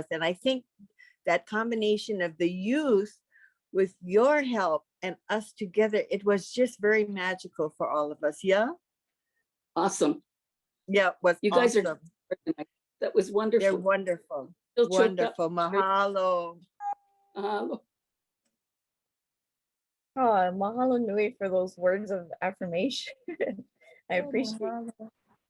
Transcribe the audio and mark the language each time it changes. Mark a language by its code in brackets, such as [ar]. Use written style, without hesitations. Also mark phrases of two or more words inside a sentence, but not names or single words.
[en] And I think that combination of the youth with your help and us together, it was just very magical for all of us. Yeah. Awesome. Yeah, it was you guys awesome. That was wonderful. They're wonderful. Wonderful. Mahalo. Oh, [haw] mahalo nui [en] for those words of affirmation. I appreciate it.